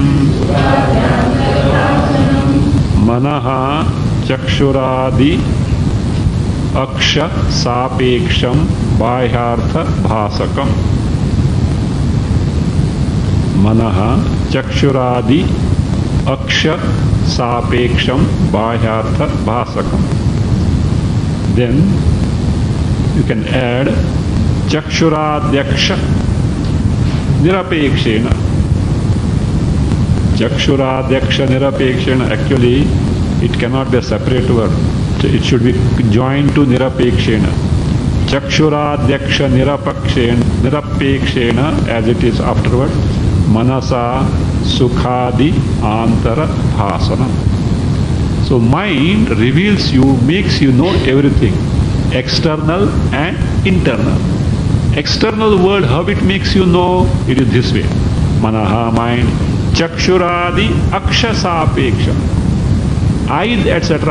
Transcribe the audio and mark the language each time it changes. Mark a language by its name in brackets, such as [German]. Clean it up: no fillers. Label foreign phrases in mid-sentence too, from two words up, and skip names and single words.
[Sanskrit] मनः चक्षुरादि अक्ष सापेक्षं बाह्यार्थ भासकम्. मनः चक्षुरादि अक्ष सापेक्षं बाह्यार्थ भासकम्. [English] Then you can add [Sanskrit] चक्षुराद्यक्ष निरपेक्षेण. चक्षुराद्यक्ष निरपेक्षेण. [English] Actually it cannot be a separate word. It should be joined to nirapekshena. [Sanskrit] चक्षुराद्यक्ष निरपेक्षेण [English] as it is afterward. [Sanskrit] मनसा सुखादि अन्तर भासन. [English] So mind reveals you, makes you know everything, external and internal. External world, how it makes you know? It is this way. Manaha, mind. [Sanskrit] चक्षुरादि अक्ष सापेक्ष. [English] Eyes, etc.